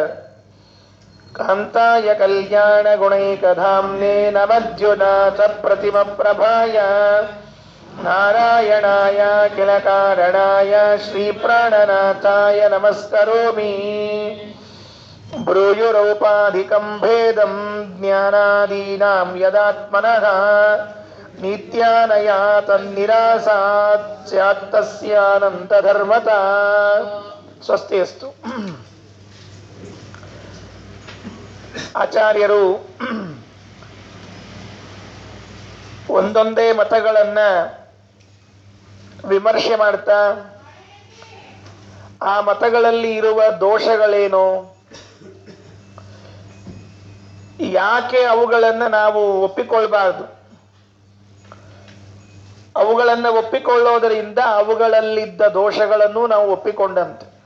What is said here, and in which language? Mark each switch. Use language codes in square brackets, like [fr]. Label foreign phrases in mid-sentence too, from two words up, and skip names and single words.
[sa] ಕಾಂತಾಯ ಕಲ್ಯಾಣ ಗುಣೈಕಧಾಮ್ನೇ ನವದ್ಯುನಾಥ ಪ್ರತಿಮ ಪ್ರಭಾಯ ನಾರಾಯಣಾಯ ಕಿಲ ಕಾರಣಾಯ ಶ್ರೀ ಪ್ರಾಣನಾಥಾಯ ನಮಸ್ಕರೋಮಿ ಬ್ರೂಯುರೌಪಾಧಿಕಂ ಭೇದಂ ಜ್ಞಾನಾದೀನಾಂ ಯದಾತ್ಮನಃ ನಿತ್ಯಾನಯಾ ತನ್ನಿರಾಸಾತ್ ಸ್ಯಾತ್ ತಸ್ಯಾನಂತಧರ್ಮತಾ. ಸ್ವಸ್ತಿ ಅಸ್ತು. [kn] ಆಚಾರ್ಯರು ಒಂದೊಂದೇ ಮತಗಳನ್ನ ವಿಮರ್ಶೆ ಮಾಡ್ತಾ ಆ ಮತಗಳಲ್ಲಿ ಇರುವ ದೋಷಗಳೇನು, ಯಾಕೆ ಅವುಗಳನ್ನು ನಾವು ಒಪ್ಪಿಕೊಳ್ಬಾರ್ದು, ಅವುಗಳನ್ನು ಒಪ್ಪಿಕೊಳ್ಳೋದರಿಂದ ಅವುಗಳಲ್ಲಿದ್ದ ದೋಷಗಳನ್ನು ನಾವು ಒಪ್ಪಿಕೊಂಡಂತೆ.